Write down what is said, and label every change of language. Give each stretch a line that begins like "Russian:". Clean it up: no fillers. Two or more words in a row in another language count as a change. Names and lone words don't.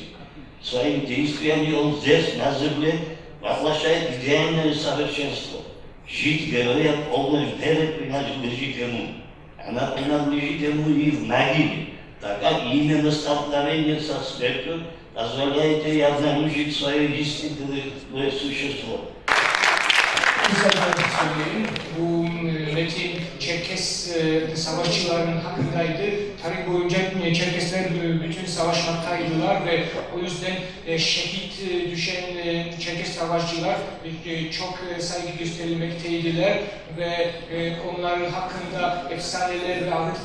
Russian: Своими действиями он здесь, на земле, воплощает идеальное совершенство. Жизнь героя полной веры принадлежит ему. Она принадлежит ему и в могиле, так как именно столкновение со смертью позволяет ей обнаружить свое истинное существо.
Turkish: Bu metin Çerkes savaşçılarının hakkındaydı. Tarih boyunca Çerkesler bütün savaşmaktaydılar ve o yüzden şehit düşen Çerkes savaşçılar çok saygı gösterilmekteydiler ve onların hakkında efsaneler ve